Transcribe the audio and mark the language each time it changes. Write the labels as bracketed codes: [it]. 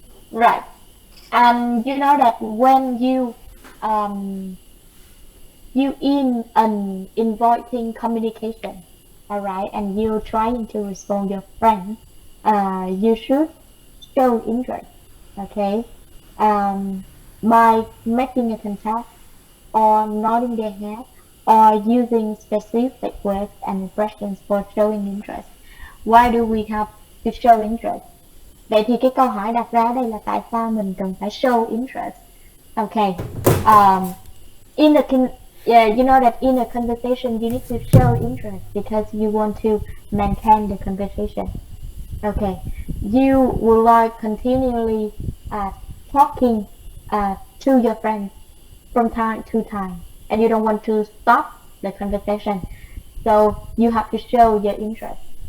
[en] Right. And you know that when you in an inviting communication, alright, and you're trying to respond your friend, you should show interest, okay, by making a contact or nodding their head or using specific words and expressions for showing interest. Why do we have to show interest? [vi] Vậy thì cái câu hỏi đặt ra ở đây là tại sao mình cần phải show interest? [en] Okay, in the you know that in a conversation you need to show interest because you want to maintain the conversation. Okay, you would like continually talking to your friends from time to time, and you don't want to stop the conversation, so you have to show your interest.